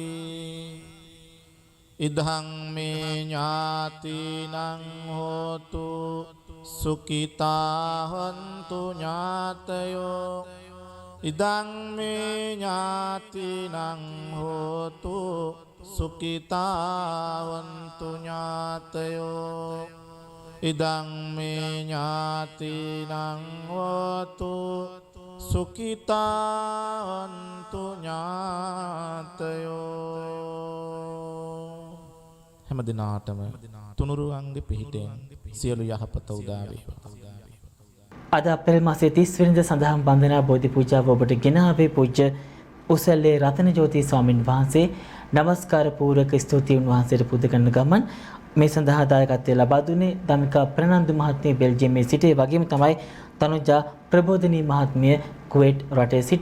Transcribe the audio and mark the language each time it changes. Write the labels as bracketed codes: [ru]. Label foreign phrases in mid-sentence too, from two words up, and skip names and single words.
[pi] ඉදං මේ ඥාතිනං හෝතු සුඛිතා හොන්තු ඥාතයෝ ඉදං මේ ඥාතිනං හෝතු සුඛිතා හොන්තු ඥාතයෝ ඉදං මේ ඥාතිනං හෝතු සුඛිතා හොන්තු [si] ඥාතයෝ හැම දිනාටම තුනුරුවන්ගේ පිහිටෙන් සියලු යහපත උදා වේවා. අද අප්‍රේල් මාසයේ 30 වෙනිදා සඳහන් බන්ධනා බෝධි පූජාව ඔබට ගෙන ආවේ පූජ්‍ය උසල්ලේ රතනජෝති ස්වාමින් වහන්සේ. නමස්කාර පූර්වක ස්තුති උන්වහන්සේට පුද කරන ගමන් මේ සඳහා දායකත්වය ලබා දුන්නේ දමිකා ප්‍රනන්දු මහත්මිය බෙල්ජියමේ සිට, ඒ වගේම තමයි තනුජා ප්‍රබෝධනී මහත්මිය කුවේට් රටේ සිට.